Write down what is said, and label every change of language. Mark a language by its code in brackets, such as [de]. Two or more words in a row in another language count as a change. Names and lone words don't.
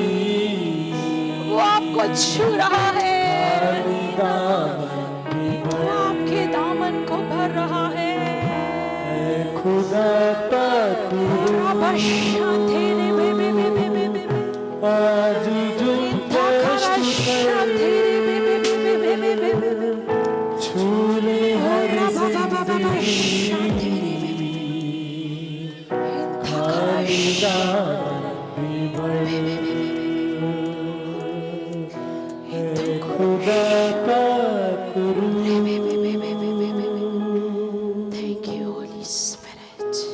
[hi] वो आपको छू रहा है, वो आपके दामन को भर रहा है। खुदा पाक शांति बे बे बे बे बे बे बे। आज जो शांति बे बे बे बे बे बे बे बे बे। छूले हर शांति बे बे बे। खुदा पाक [en] Thank you, Holy Spirit.